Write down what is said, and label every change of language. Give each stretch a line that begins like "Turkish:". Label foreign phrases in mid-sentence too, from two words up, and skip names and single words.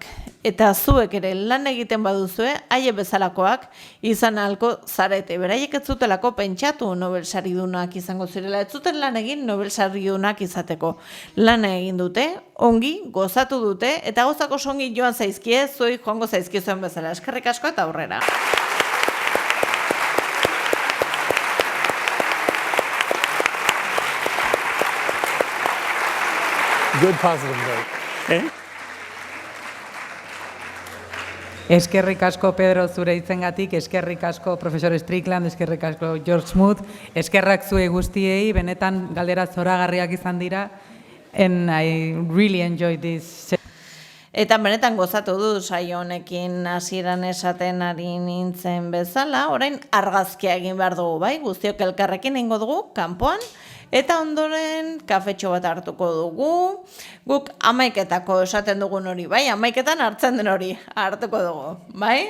Basque: Eta zuek ere lan egiten baduzue, haie bezalakoak izan ahalko zarete. Beraiek ez zutelako pentsatu Nobel saridunak izango zirela, ez zuten lan egin Nobel saridunak izateko. Lan egin dute, ongi, gozatu dute, eta gozako songi joan zaizkie, zuei joango zaizkizuen bezala. Eskerrik asko eta aurrera.
English: Good positive note.
Basque: Eskerrik asko, Pedro, zure hitzengatik, eskerrik asko, profesor Strickland, eskerrik asko, George Smoot, eskerrak zuei guztiei, benetan galdera zoragarriak izan dira,
English: and I really enjoyed this.
Basque: Eta benetan gozatu du saio honekin hasieran esaten ari nintzen bezala, orain argazkia egin behar dugu, bai, guztiok elkarrekin egingo dugu, kanpoan, eta ondoren kafetxo bat hartuko dugu, guk 11etako esaten dugun hori, bai, 11etan hartzen den hori hartuko dugu, bai?